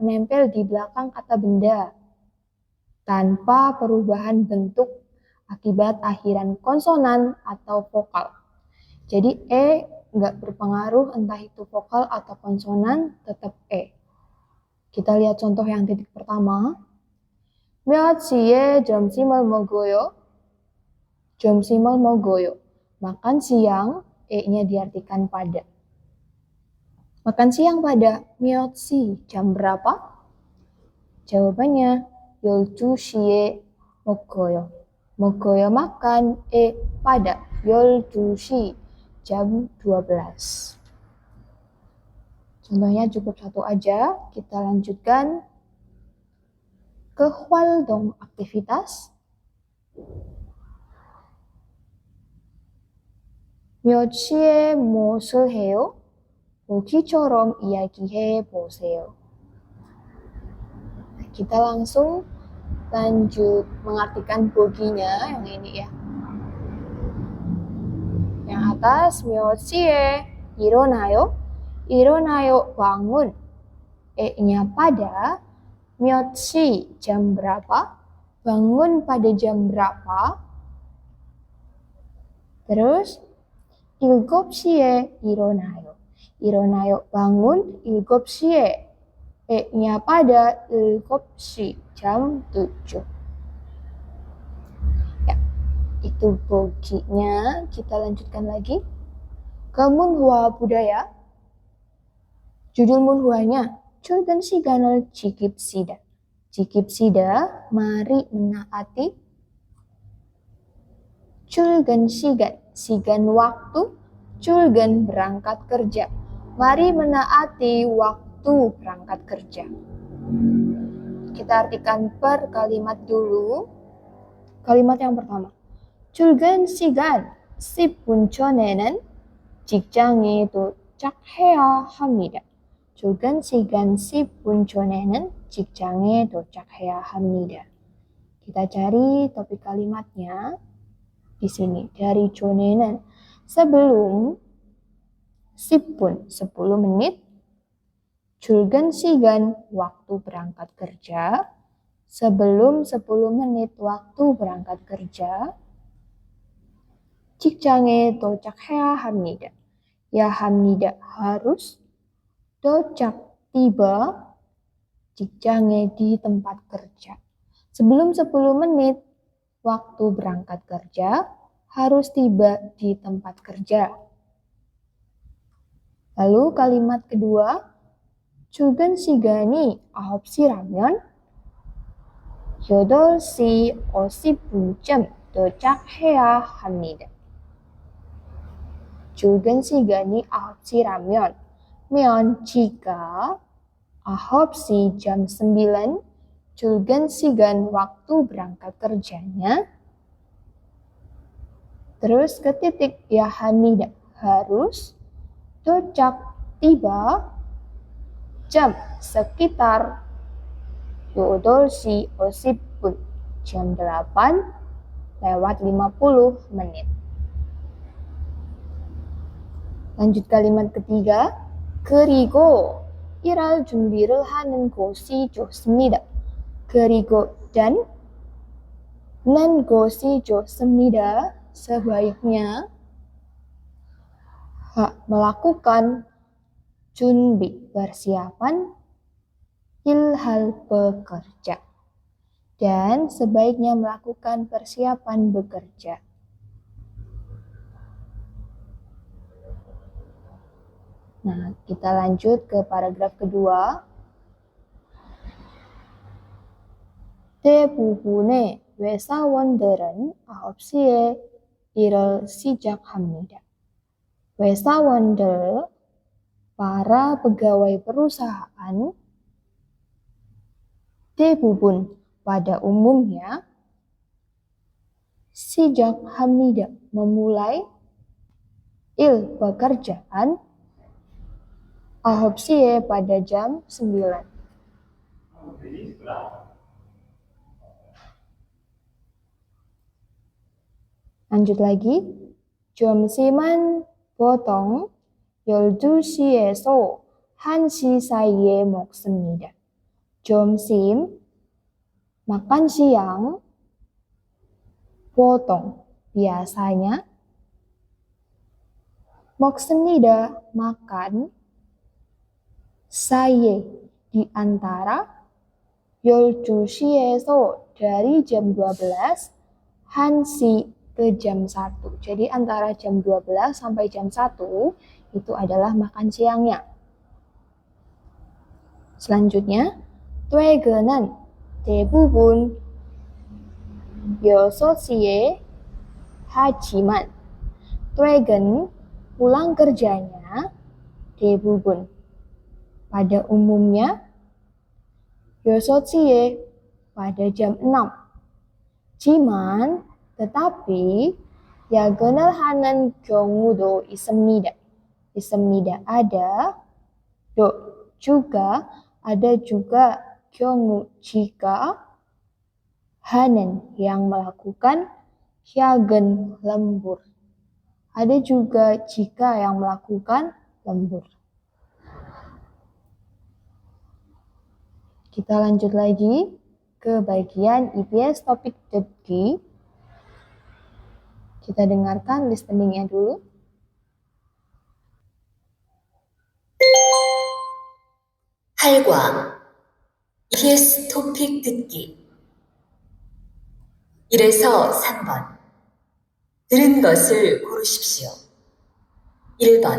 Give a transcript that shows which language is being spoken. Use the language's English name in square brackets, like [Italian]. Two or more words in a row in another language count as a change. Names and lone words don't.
[Indonesian] menempel di belakang kata benda tanpa perubahan bentuk akibat akhiran konsonan atau vokal. Jadi nggak berpengaruh entah itu vokal atau konsonan, tetap Kita lihat contoh yang titik pertama. [Korean] 몇 시에 점심을 먹어요? 점심을 먹어요. [Indonesian] Makan siang, nya diartikan pada. Makan siang pada [Korean] 몇 시, [Indonesian] jam berapa? [Korean] Jawabannya 12시에 먹어요. [Indonesian] 먹어요 makan, pada 12시, jam 12. Contohnya cukup satu aja, kita lanjutkan ke 활동 aktivitas. [Korean] 몇 시에 무엇을 해요? 보기처럼 이야기해 보세요. [Indonesian] Kita langsung lanjut mengartikan boginya yang ini ya. Yang atas [Korean] 몇 시에 일어나요? [Indonesian] 일어나요 bangun. nya pada. [Korean] 몇 시 [Indonesian] jam berapa? Bangun pada jam berapa? [Korean] Terus 7시에 일어나요. 일어나요 bangun 7시에. [Indonesian] nya pada 7시 jam 7. Ya, itu boginya. Kita lanjutkan lagi ke munhwa budaya. Judul munhwanya [Korean] 출근 시간을 지킵시다. 지킵시다, [Indonesian] mari menaati. [Korean] 출근 시간, [Indonesian] sigan waktu. 출근 berangkat kerja. Mari menaati waktu berangkat kerja. Kita artikan per kalimat dulu. Kalimat yang pertama. [Korean] 출근 시간 10분 전에는 직장에 도착해야 합니다. 출근 시간 10분 전에는 직장에 도착해야 합니다. [Indonesian] Kita cari topik kalimatnya di sini. Dari 전에는 sebelum 10분 10 menit. [Korean] 출근 시간 [Indonesian] waktu berangkat kerja. Sebelum 10 menit waktu berangkat kerja. [Korean] 직장에 도착해야 합니다. [Indonesian] Ya 합니다 harus. 도착 tiba. 직장에 di tempat kerja. Sebelum 10 menit waktu berangkat kerja harus tiba di tempat kerja. Lalu kalimat kedua, [Korean] 출근 시간이 9시라면 8시 50분쯤 도착해야 합니다. 출근 시간이 9시라면 면 jika 9시 [Indonesian] jam 9 [Korean] 출근 시간 [Indonesian] waktu berangkat kerjanya. Terus ke titik ya hamida harus. 도착 tiba jam sekitar 8시 50분 jam 8:50 menit. Lanjut kalimat ketiga. [Korean] 그리고 일할 준비를 하는 곳이 좋습니다. 그리고 dan 곳이 좋습니다. [Indonesian] Sebaiknya melakukan 준비 persiapan ilhal bekerja. Dan sebaiknya melakukan persiapan bekerja. Nah, kita lanjut ke paragraf kedua. [Korean] 대부분의 회사원들은 9시에 일을 시작합니다. 회사원들, [Indonesian] para pegawai perusahaan, 대부분, pada umumnya, 시작합니다, memulai, pekerjaan, 9시에 pada jam 9. Lanjut lagi. [Korean] 점심은 보통 12시에서 1시 사이에 먹습니다. 점심, [Indonesian] makan siang, 보통, biasanya, 먹습니다, makan, saye, di antara, 12시에서 dari jam 12, 1시 ke jam 1. Jadi antara jam 12 sampai jam 1 itu adalah makan siangnya. Selanjutnya, [Korean] 퇴근은 대부분 6시에 하지만 퇴근 [Indonesian] pulang kerjanya [Korean] 대부분 [Indonesian] pada umumnya [Korean] 6시에 [Indonesian] pada jam 6. [Korean] Jiman tetapi 야근을 하는 경우도 있습니다. [Indonesian] ada juga ada juga 경우 jika hanen yang melakukan 야근 lembur. Ada juga jika yang melakukan lembur. Kita lanjut lagi ke bagian EBS topik 듣기. Kita dengarkan listeningnya dulu. [Korean] 할과 EBS 토픽 듣기 1에서 3번 들은 것을 고르십시오. 1번